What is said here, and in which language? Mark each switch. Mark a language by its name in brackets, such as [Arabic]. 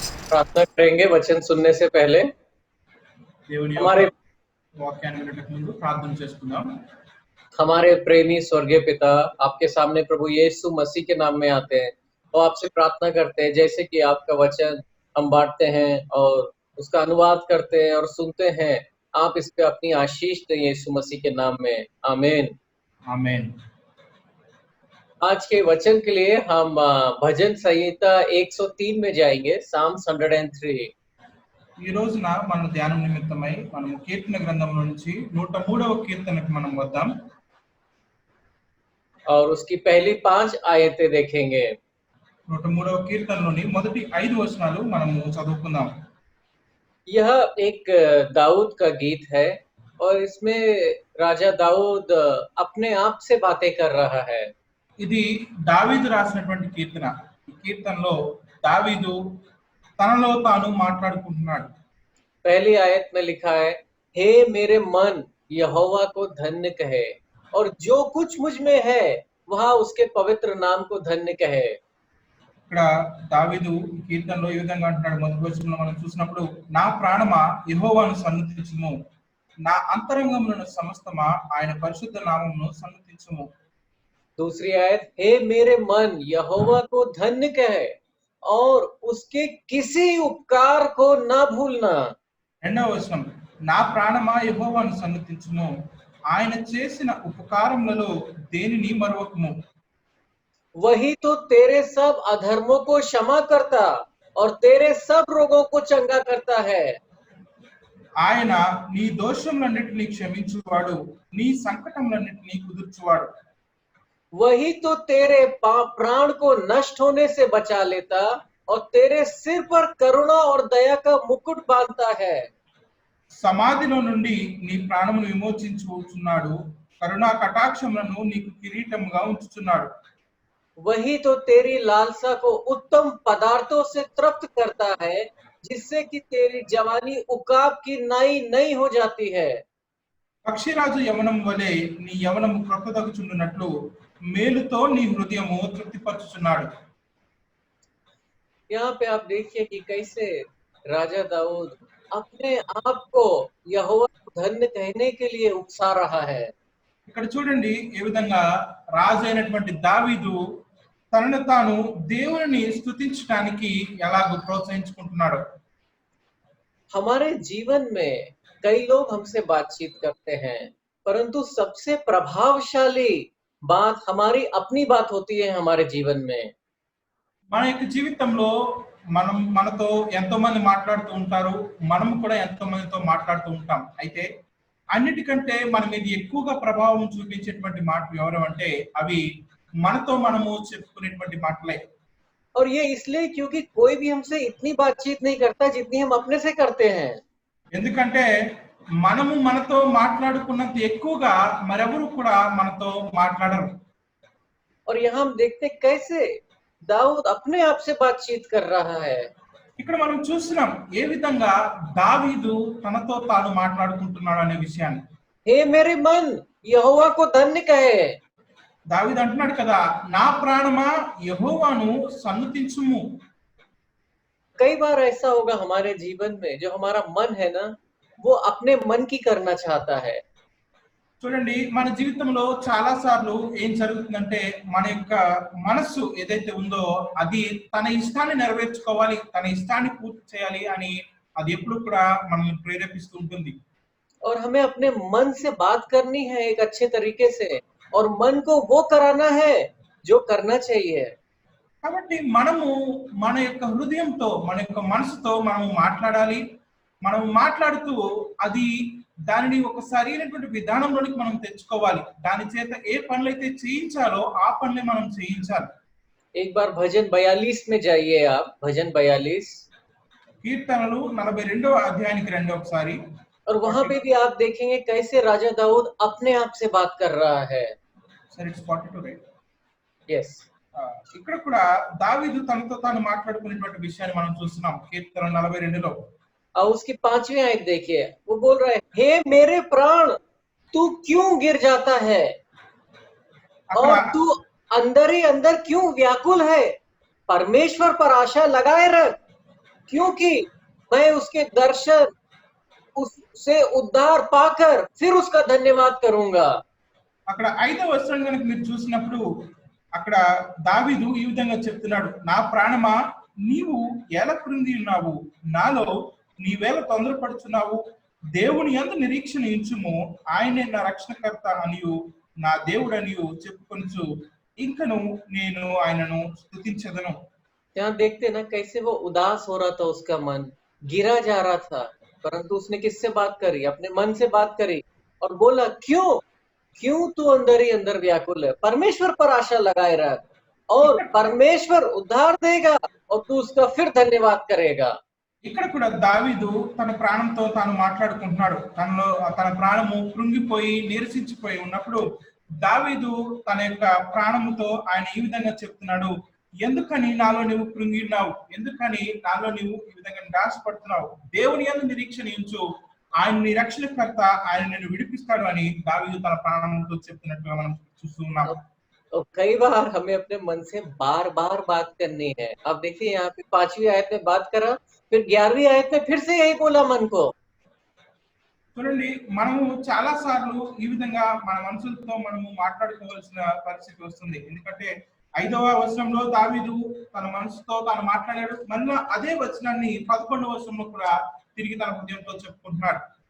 [Hindi] प्रार्थना करेंगे वचन सुनने से पहले। हमारे [Telugu] వాక్యాన్ని వినడానికి ముందు ప్రార్థన చేసుకుందాం। [Hindi] हमारे प्रेमी स्वर्गीय पिता, आपके सामने प्रभु यीशु मसीह के नाम में आते हैं और आपसे प्रार्थना करते हैं, जैसे कि आपका वचन हम बांटते हैं और उसका अनुवाद करते हैं और सुनते हैं, आप इस पे अपनी आशीष दें यीशु मसीह के नाम में, आमीन। आमीन। आज के वचन के लिए हम भजन संहिता 103 में जाएंगे, साम्स 103। [Telugu] ఈ రోజున మన ధ్యానం నిమిత్తమై మనము కీర్తన గ్రంథంలో నుంచి 103వ కీర్తనకు మనం వద్దాం [Hindi] और उसकी पहली 5 आयतें देखेंगे। [Telugu] 103వ కీర్తనలోని మొదటి 5 వచనాలు మనము చదువుకుందాం। [Hindi] यह एक दाऊद का गीत है और इसमें राजा दाऊद अपने आप से बातें कर रहा है। [Telugu] ఇది దావీదు రాసినటువంటి కీర్తన। ఈ కీర్తనలో దావీదు తనలో తాను మాట్లాడుకుంటున్నాడు। [Hindi] पहली आयत में लिखा है, हे मेरे मन यहोवा को धन्य कहे और जो कुछ मुझ में है वह उसके पवित्र नाम को धन्य कहे। [Telugu] ఇక్కడ దావీదు ఈ కీర్తనలో ఈ విధంగా అంటున్నాడు। మొదటి వచనంలో మనం చూసినప్పుడు, నా ప్రాణమా యెహోవాను సన్నుతించుము, నా అంతరంగములను సమస్తమా ఆయన పరిశుద్ధ నామమును సన్నుతించుము। [Hindi] दूसरी आयत, हे मेरे मन यहोवा को धन्य कहे और उसके किसी उपकार को ना भूलना। [Telugu] రెండవ వచనం, నా ప్రాణమా యెహోవాను సన్నుతించుము, ఆయన చేసిన ఉపకారములలో దేనిని మరువకుము। [Hindi] वही तो तेरे सब अधर्मों को क्षमा करता और तेरे सब रोगों को चंगा करता है। [Telugu] ఆయన నీ దోషములన్నిటినీ క్షమించువాడు, నీ సంకటములన్నిటినీ కుదుర్చువాడు। [Hindi] वही तो तेरे प्राण को नष्ट होने से बचा लेता और तेरे सिर पर करुणा और दया का मुकुट बांधता है। [Telugu] సమాధిలో నుండి నీ ప్రాణమును విమోచించుచున్నాడు, కరుణా కటాక్షములను నీకు కిరీటముగా ఉంచుచున్నాడు। [Hindi] वही तो तेरी लालसा को उत्तम पदार्थों से तृप्त करता है, जिससे कि तेरी जवानी उकाब की नई नई हो जाती है। [Telugu] పక్షిరాజు యవనం వలె నీ యవనము క్రొత్తదగుచుండునట్లు మేలుతో నీ హృదయము తృప్తిపరచుచున్నాడు। [Hindi] यहाँ पे आप देखिए कि कैसे राजा दाऊद अपने आप को यहोवा को धन्य कहने के लिए उकसा रहा है। [Telugu] ఇక్కడ చూడండి ఏ విధంగా రాజు అయినటువంటి దావీదు తనను తాను దేవుని స్తుతించడానికి ఎలాగో ప్రోత్సహించుకుంటున్నాడు। [Hindi] हमारे जीवन में कई लोग हमसे बातचीत करते हैं, परंतु सबसे प्रभावशाली बात हमारी अपनी बात होती है हमारे जीवन में। [Telugu] మన యొక్క జీవితంలో మనతో ఎంతో మంది మాట్లాడుతూ ఉంటారు. మనం కూడా ఎంతో మందితో మాట్లాడుతూ ఉంటాం. అయితే అన్నిటికంటే మన మీద ఎక్కువగా ప్రభావం చూపించేటువంటి మాటలు ఎవరు అంటే అవి మనతో మనము చెప్పుకునేటువంటి మాటలే. [Hindi] और ये इसलिए क्योंकि कोई भी हमसे इतनी बातचीत नहीं करता जितनी हम अपने से करते हैं। [Telugu] ఎందుకంటే మనము మనతో మాట్లాడుకున్నంత ఎక్కువగా మరెవరు కూడా మనతో మాట్లాడరు. [Hindi] और यहाँ हम देखते कैसे दाऊद अपने आप से बातचीत कर रहा है। [Telugu] ఇక్కడ మనం చూస్తున్నాం ఏ విధంగా దావీదు తనతో తాను మాట్లాడుకుంటున్నాడు అనే విషయాన్ని. [Hindi] हे मेरे मन यहोवा को धन्य कहे। [Telugu] దావీదు అంటున్నాడు కదా, నా ప్రాణమా యెహోవాను సన్నుతించుము. [Hindi] कई बार ऐसा होगा हमारे जीवन में, जो हमारा मन है ना, वो अपने मन की करना चाहता है। [Telugu] చూడండి, మన జీవితంలో చాలా సార్లు ఏం జరుగుతుందంటే మన యొక్క మనస్సు ఏదైతే ఉందో అది తన ఇష్టాన్ని నెరవేర్చుకోవాలి, తన ఇష్టాన్ని పూర్తి చేయాలి అని అది ఎప్పుడు కూడా మనల్ని ప్రేరేపిస్తూ ఉంటుంది. [Hindi] और हमें अपने मन से बात करनी है एक अच्छे तरीके से, और मन को वो कराना है जो करना चाहिए। [Telugu] కాబట్టి మనము మన యొక్క హృదయంతో మన యొక్క మనసుతో మనము మాట్లాడాలి. మనము మాట్లాడుతూ అది దానిని ఒక సరైనటువంటి విధానంలోనికి మనం తెచ్చుకోవాలి. దాని చేత ఏ పనులైతే చేయించాలో ఆ పనులే మనం చేయించాలి. [Hindi] एक बार भजन 42 में जाइए आप, भजन 42, [Telugu] కీర్తనలు 42వ అధ్యాయానికి రండి ఒకసారి. [Hindi] और वहां पे भी आप देखेंगे कैसे राजा दाऊद अपने आप से बात कर रहा है। [Telugu] సరే, [English] It's 42 right. Yes, [Telugu] ఇక్కడ కూడా దావీదు తనతో తాను మాట్లాడుకునేటువంటి విషయాన్ని మనం చూస్తున్నాం కీర్తన 42లో. [Hindi] और उसकी 5वीं आयत देखिए, वो बोल रहा है, हे मेरे प्राण तू क्यों गिर जाता है और [Telugu] అక్కడ [Hindi] तू अंदर ही अंदर क्यों व्याकुल है। परमेश्वर पर आशा लगाए रख, क्योंकि मैं उसके दर्शन उससे उद्धार पाकर फिर उसका धन्यवाद करूंगा। [Telugu] అక్కడ 5వ వచనం కనుక మీరు చూసినప్పుడు అక్కడ దావీదు ఈ విధంగా చెప్తున్నాడు, నా ప్రాణమా నీవు ఎలా కృంగి ఉన్నావు, నాలో నీవేళ తొందరపడుచున్నావు, దేవుని యందు నిరీక్షణ ఉంచుము, ఆయనే నా రక్షణకర్త అనియు నా దేవుడు అనియు చెప్పుకొనుచు ఇంకను నేను ఆయనను స్తుతించెదను. [Hindi] यहाँ देखते ना कैसे वो उदास हो रहा था, उसका मन गिरा जा रहा था, परंतु उसने किससे बात करी? अपने मन से बात करी और बोला, क्यों क्यों तू अंदर ही अंदर व्याकुल है। परमेश्वर पर आशा लगाए रख और परमेश्वर उद्धार देगा और तू उसका फिर धन्यवाद करेगा। [Telugu] ఇక్కడ కూడా దావీదు తన ప్రాణంతో తాను మాట్లాడుకుంటున్నాడు. తన ప్రాణము కృంగిపోయి నీరసించిపోయి ఉన్నప్పుడు దావీదు తన యొక్క ప్రాణముతో ఆయన ఈ విధంగా చెప్తున్నాడు, ఎందుకని నాలో నువ్వు కృంగి ఉన్నావు, ఎందుకని నాలో నువ్వు ఈ విధంగా నిరాశపడుతున్నావు, దేవుని యందు నిరీక్షణ ఉంచు, ఆయన నీ రక్షణకర్త, ఆయన నిన్ను విడిపిస్తాడు అని దావీదు తన ప్రాణంతో చెప్తున్నట్టుగా మనం చూస్తున్నాం. [Hindi] तो कई बार हमें अपने मन से बार बार बात करनी है। अब देखिए यहाँ पे 5वीं आयत में बात करा, फिर 11वीं आयत में फिर से यही बोला मन को। [Telugu] చూడండి, మనము చాలా సార్లు ఈ విధంగా మన మనసులతో మనము మాట్లాడుకోవాల్సిన పరిస్థితి వస్తుంది. ఎందుకంటే 5వ వచనంలో దావీదు తన మనసుతో తాను మాట్లాడాడు, మళ్ళీ అదే వచనాన్ని 11వ వచనంలో కూడా తిరిగి తన హృదయంతో చెప్పుకుంటున్నాడు.